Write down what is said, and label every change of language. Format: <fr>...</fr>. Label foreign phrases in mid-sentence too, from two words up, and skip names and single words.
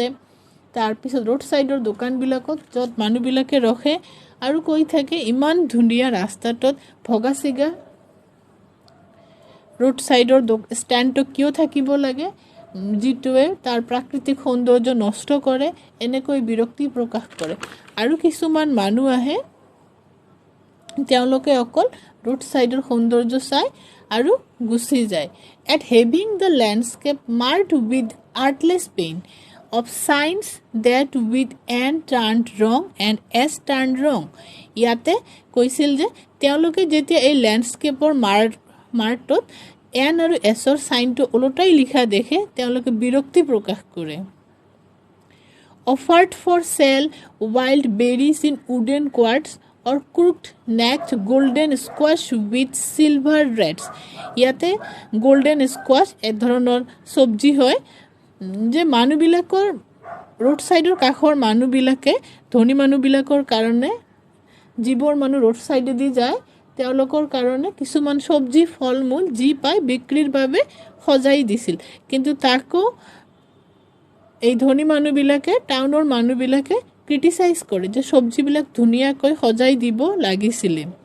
<as>তাৰপিছত</as> <en>road side</en> <as>দোকানবিলাকত য'ত মানুহবিলাকে ৰখে আৰু কৈ থাকে ইমান ধুনীয়া ৰাস্তাটোত ভগা চিগা</as> <en>road side</en> <as>ষ্টেণ্ডটো কিয় থাকিব লাগে, যিটোৱে তাৰ প্ৰাকৃতিক সৌন্দৰ্য নষ্ট কৰে, এনেকৈ বিৰক্তি প্ৰকাশ কৰে। আৰু কিছুমান মানুহ আহে তেওঁলোকে অকল</as> <en>road side</en> <as>সৌন্দৰ্য চায় আৰু গুচি যায়।</as> <en>at having the landscape marked with artless paint of signs that with N turned wrong and S turned wrong.</en> <as>ইয়াতে কৈছিল যে তেওঁলোকে যেতিয়া এই লেণ্ডস্কেপৰ মাৰ্কটোত এন আৰু এছৰ চাইনটো ওলোটাই লিখা দেখে তেওঁলোকে বিৰক্তি প্ৰকাশ কৰে।</as> <en>Offered for sale wild berries in wooden quarts or crooked necked golden squash with silver reds.</en> <as>ইয়াতে</as> <en>golden squash</en> <as>এক ধৰণৰ চব্জি হয় যে মানুহবিলাকৰ</as> <en>road side</en> <as>কাষৰ মানুহবিলাকে ধনী মানুহবিলাকৰ কাৰণে যিবোৰ মানুহ</as> <en>road side</en> <as>যায় তেওঁলোকৰ কাৰণে কিছুমান চব্জি ফল মূল যি পায় বিক্ৰীৰ বাবে সজাই দিছিল, কিন্তু তাকো এই ধনী মানুহবিলাকে টাউনৰ মানুহবিলাকে ক্ৰিটিচাইজ কৰে যে চব্জিবিলাক ধুনীয়াকৈ সজাই দিব লাগিছিলে।</as>